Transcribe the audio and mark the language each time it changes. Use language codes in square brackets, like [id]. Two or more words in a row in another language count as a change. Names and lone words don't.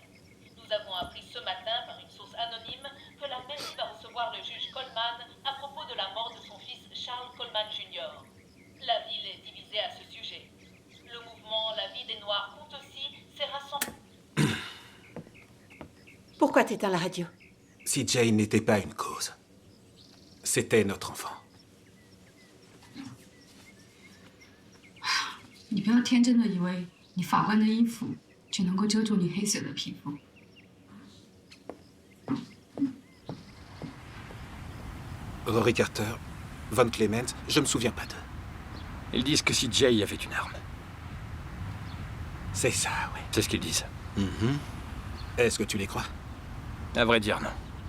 [fr] Nous avons appris ce matin par une source anonyme que la mairie va recevoir le juge Coleman à propos de la mort de son fils Charles Coleman Jr. La ville est divisée à ce sujet. Le mouvement La Vie des Noirs compte aussi s'est rassemblé. Pourquoi t'éteins la radio? CJ n'était pas une cause. C'était notre enfant. [zh] 你不要天真的以为你法官的衣服就能够遮住你黑色的皮肤。 [fr] Rory Carter, Von Clement, je me souviens pas d'eux. Ils disent que CJ avait une arme. C'est ça, oui. C'est ce qu'ils disent. Est-ce que tu les crois? À vrai dire, non.